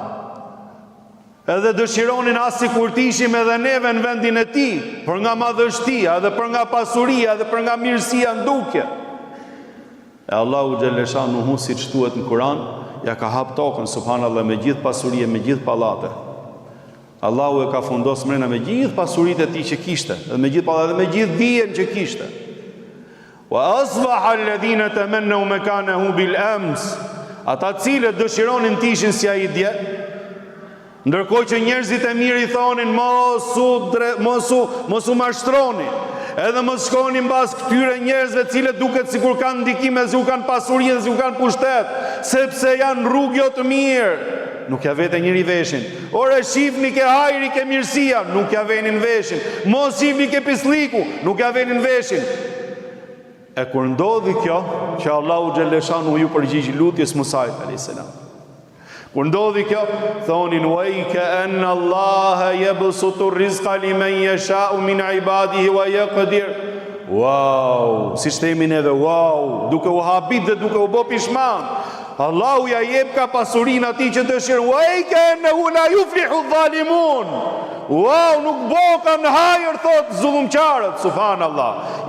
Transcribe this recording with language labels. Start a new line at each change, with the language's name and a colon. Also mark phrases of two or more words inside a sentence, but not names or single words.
Albanian: Edhe dëshironin as sikur të ishim edhe neve në vendin e tij, për nga madhështia, edhe për nga pasuria, edhe për nga mirësia ndukje. E Allahu Xhaleshanu, siç thuhet në Kur'an, ja ka hap tokën subhanallahu me gjithë pasurie, me gjithë pallate. Allahu e ka fundos mrena me gjithë pasuritë e tij që kishte, edhe me gjithë pallate, me gjithë dijen që kishte.
Arabic: وأصبح الذين تمنوا مكانه بالأمس,
Albanian: ata cilët dëshironin të ishin si ai dje, ndërkohë që njerëzit e mirë i thonin mos u mashtroni, edhe mos shkoni mbas këtyre njerëzve cilët duket sikur kanë ndikime, sikur kanë pasuri dhe sikur kanë pushtet, sepse janë rrugë jo të mirë. Nuk ja vete njëri veshin. Ore shifni ke hajri, ke mirësia, nuk ja venin veshin. Mos shifni ke pisliku, nuk ja venin veshin. E kur ndodhi kjo, që Allahu Xhaleshanu ju përgjigj lutjes Musait
Arabic: عليه السلام.
Albanian: Kur ndodhi kjo, thonin
Arabic: ويكأن الله يبسط الرزق لمن يشاء من عباده ويقدر.
Albanian: Wow, si shtemi neve, wow, duke u habit dhe duke u bo pishman. Allahu ja jep ka pasurin ati që dëshirë.
Arabic: ويكأنه لا يفلح ظالمون.
Albanian: Wow, nuk boka në hajër, thot zullumqarët, subhanallah.